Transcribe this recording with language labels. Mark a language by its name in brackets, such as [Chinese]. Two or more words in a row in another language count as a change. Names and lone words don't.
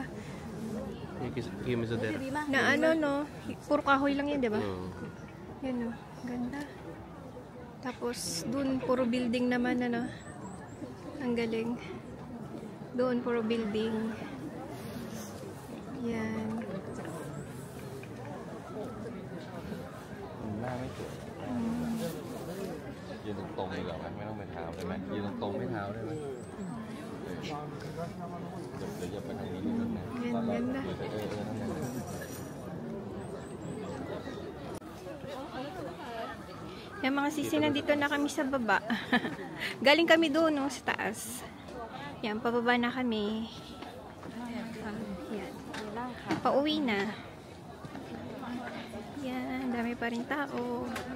[Filipino] Kimizodera. na ano no, puro kahoy lang yan, di ba? Yan o, ganda. Tapos dun puro building naman ano. Ang galing. Doon puro building. Yan. [Thai] ยืนตรงๆดีกว่าไหมไม่ต้องไปเท้าได้ไหมยืนตรงๆไม่เท้าได้ไหมเดี๋ยวจะไปทางนี้นิดนึงนะนั่นแหละ [Filipino] Yung mga sisi, nandito na kami sa baba. Galing kami doon, no, sa taas. Yan, pababa na kami. Yan. Pauwi na. Yan, dami pa rin tao.